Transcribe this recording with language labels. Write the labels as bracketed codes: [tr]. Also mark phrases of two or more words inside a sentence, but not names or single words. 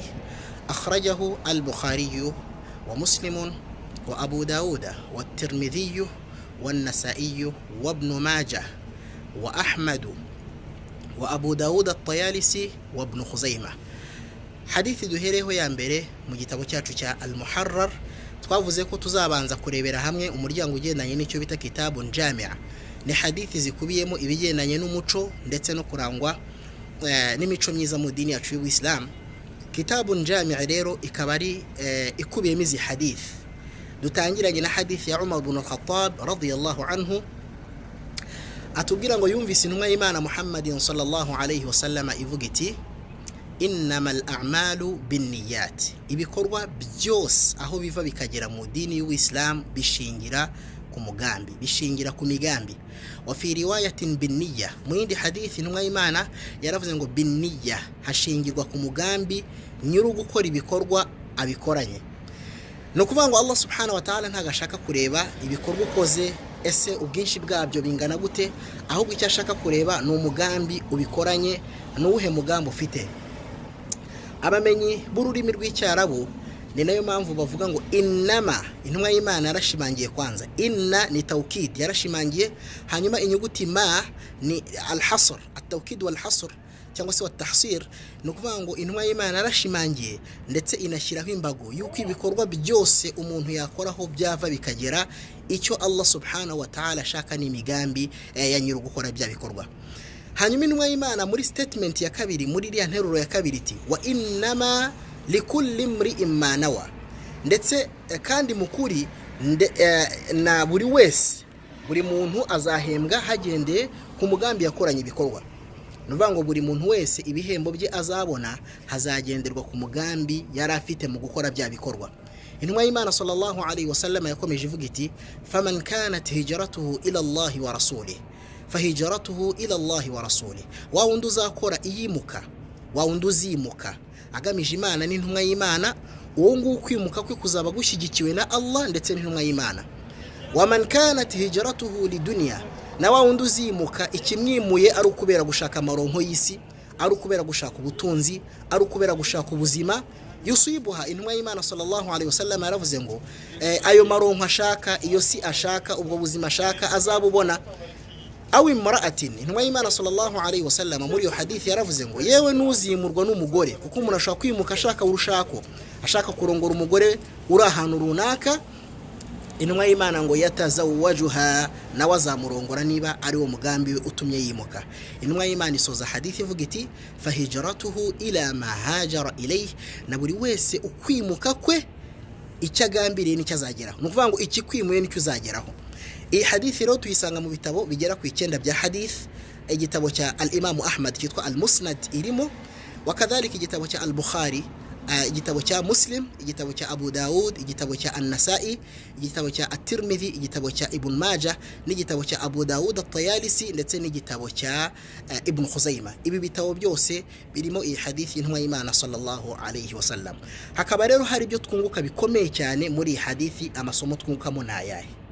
[ar] أخرجه البخاري ومسلم وأبو داود والترمذي والنسائي وابن ماجه وأحمد وأبو داود الطيالسي وابن خزيمة. [rw] حديث duhereho ya mbere mu gitabo cyacu cya Al-Muharrar, twavuze ko tuzabanza kurebera hamwe umuryango ugendanye n'icyo bita [ar] كتاب جامع. [rw] Ni hadithi zikubiyemo ibigendanye n'umuco ndetse no kurangwa n'imico myiza mu dini yacu y'Islam. [ar] كتاب جامع [rw] rero ikaba ari ikubiyemo izi hadith. Dutangiranye na hadith ya Umar ibn al-Khattab [ar] رضي الله عنه, [rw] atubwira ngo yumvise intumwa y'Imana Muhammadin [ar] صلى الله عليه وسلم [rw] ivuga iti: [ar] إنما الأعمال بالنيات, [rw] ibikorwa byose aho biva bikagera mu dini y'Islam bishingira ku mugambi, bishingira ku migambi. [ar] وفي رواية بالنية, [rw] mu yindi hadithi intumwa y'Imana yaravuze ngo binniya, hashingirwa ku mugambi nyiri gukora ibikorwa abikoranye. No kuvuga ngo [ar] الله سبحانه وتعالى [rw] ntagashaka kureba ibikorwa ukoze ese ubwinshi bwabyo bingana gute, ahubwo icyo ashaka kureba ni umugambi ubikoranye, n'uwuhe mugambi ufite. Abamenyi b'ururimi rw'icyarabu ni nayo mpamvu bavuga ngo innama, intumwa y'Imana yarashimangiye kwanza. Inna ni tawkid, yarashimangiye, hanyuma inyuguti ma ni [ar] الحصر، التوكيد والحصر [rw] cyangwa se wat-tahsir. No kuvuga ngo intumwa y'Imana yarashimangiye ndetse inashyiraho imbago yuko ibikorwa byose umuntu yakoraho byava bikagera icyo [ar] الله سبحانه وتعالى [rw] ashaka n'imigambi ya nyiri gukora bya bikorwa. Hanyuma intumwa y'Imana muri statement ya kabiri, muri iriya nteruro ya kabiri iti: [ar] وإنما لكل امرئ ما نوى, [rw] ndetse kandi mukuri na buri wese, buri muntu azahembwa hagendeye ku mugambi yakoranye ibikorwa. Nuvuga ngo buri muntu wese ibihembo bye azabona hazagenderwa ku mugambi yari afite mu gukora bya bikorwa. Intumwa y'Imana [ar] صلى الله عليه وسلم [rw] yakomeje ivuga iti: [ar] فمن كانت هجرته إلى الله ورسوله فهجرته إلى الله ورسوله, [rw] wa wundi uzakora iyimuka, wa wundi uzimuka agamije Imana n'intumwa y'Imana, uwo nguwo kwimuka kwe kuzaba gushyigikiwe na Allah ndetse n'intumwa y'Imana. [ar] ومن كانت هجرته لدنيا, [rw] na wa wundi uzimuka ikimwimuye ari ukubera gushaka amaronko y'isi, ari ukubera gushaka ubutunzi, ari ukubera gushaka ubuzima, yusibuha, intumwa y'Imana [ar] صلى الله عليه وسلم [rw] yaravuze ngo ayo maronko ashaka, iyo si ashaka, ubwo buzima ashaka azabubona. [ar] أو امرأة, [rw] intumwa y'Imana [ar] صلى الله عليه وسلم [rw] muri yo hadithi yaravuze ngo yewe nuzimurwa n'umugore, kuko umuntu ashaka kwimuka ashaka urushako, ashaka kurongora umugore uri ahantu runaka, intumwa y'Imana ngo yatazawwajuha, nawe azamurongora niba ari wo mugambi we utumye yimuka. Intumwa y'Imana isoza hadithi ivuga iti: [ar] فهجرته إلى ما هاجر إليه, [rw] na buri wese ukwimuka kwe icyo agambiriye nicyo azageraho. Ni ukuvuga ngo ikikwimuye nicyo uzageraho. Iyi hadithi rero tuyisanga mu bitabo bigera ku 9 bya hadith. Igitabo cya al-Imam Ahmad cyitwa al-Musnad irimo, wakadhalika igitabo cya al-Bukhari, igitabo cya Muslim, igitabo cya Abu Daud, igitabo cya An-Nasa'i, igitabo cya At-Tirmidhi, igitabo cya Ibn Majah, n'igitabo cya Abu Daud at-Tayalisi ndetse n'igitabo cya Ibn Khuzaimah. Ibi bitabo byose birimo iyi hadithi y'intumwa y'Imana [ar] صلى الله عليه وسلم. [rw] Hakaba rero hari ibyo twunguka bikomeye cyane muri iyi hadithi. Amasomo twungukamo n'ayahe?